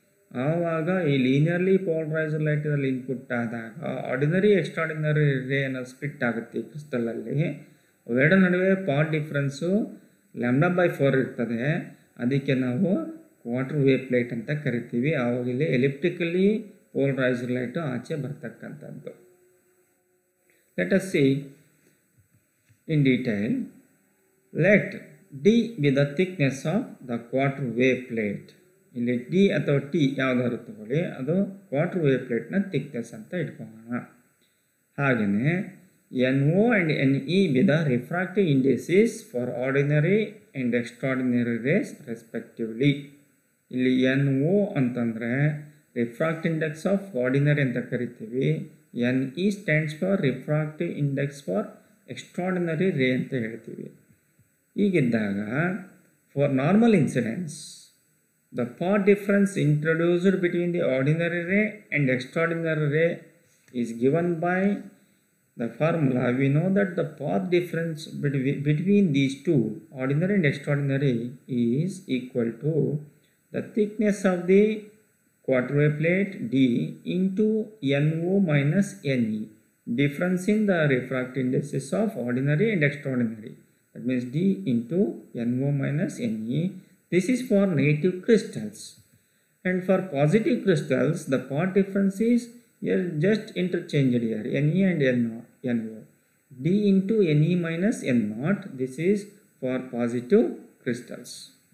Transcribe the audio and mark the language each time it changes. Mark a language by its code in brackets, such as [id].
[kn] ಆವಾಗ ಈ linearly polarised ಲೈಟಲ್ಲಿ input ಆದಾಗ ಆರ್ಡಿನರಿ ಎಕ್ಸ್ಟ್ರಾರ್ಡಿನರಿ ರೇ ಅನ್ನೋದು ಸ್ಪ್ಲಿಟ್ ಆಗುತ್ತೆ ಈ ಕ್ರಿಸ್ಟಲಲ್ಲಿ. ಅವೆರಡ ನಡುವೆ ಪಾರ್ಟ್ ಡಿಫ್ರೆನ್ಸು ಲ್ಯಾಂಬ್ಡಾ ಬೈ 4 ಇರ್ತದೆ. ಅದಕ್ಕೆ ನಾವು ಕ್ವಾರ್ಟರ್ ವೇವ್ ಪ್ಲೇಟ್ ಅಂತ ಕರಿತೀವಿ. ಆವಾಗ ಇಲ್ಲಿ ಎಲಿಪ್ಟಿಕಲಿ polarized light ಆಚೆ ಬರ್ತಕ್ಕಂಥದ್ದು. [en] Let us see in detail. Let D be the thickness of the quarter wave plate. [kn] ಇಲ್ಲಿ D ಅಥವಾ T ಯಾವ್ದಾದ್ರು ತಗೊಳ್ಳಿ, ಅದು ಕ್ವಾರ್ಟರ್ ವೇವ್ ಪ್ಲೇಟ್ನ ಥಿಕ್ನೆಸ್ ಅಂತ ಇಟ್ಕೊಳ್ಳೋಣ. ಹಾಗೆಯೇ [en] NO and NE be the refractive indices for ordinary and extraordinary rays respectively. [kn] ಇಲ್ಲಿ NO ಅಂತಂದರೆ ರಿಫ್ರಾಕ್ಟಿವ್ ಇಂಡೆಕ್ಸ್ ಆಫ್ ಆರ್ಡಿನರಿ ಅಂತ ಕರಿತೀವಿ. NE [en] stands for refractive index for extraordinary ray [kn] ಅಂತ ಹೇಳ್ತೀವಿ. [en] ಹೀಗಿದ್ದಾಗ for normal incidence the path difference introduced between the ordinary ray and extraordinary ray is given by the formula. We know that the path difference between these two ordinary and extraordinary is equal to the thickness of the quarter wave plate D into NO minus NE, difference in the refractive indices of ordinary and extraordinary. that means D into NO minus Ne. This is for negative crystals. And for positive crystals, the part difference is here just interchanged here, Ne and NO. D into Ne minus N0, this is for positive crystals.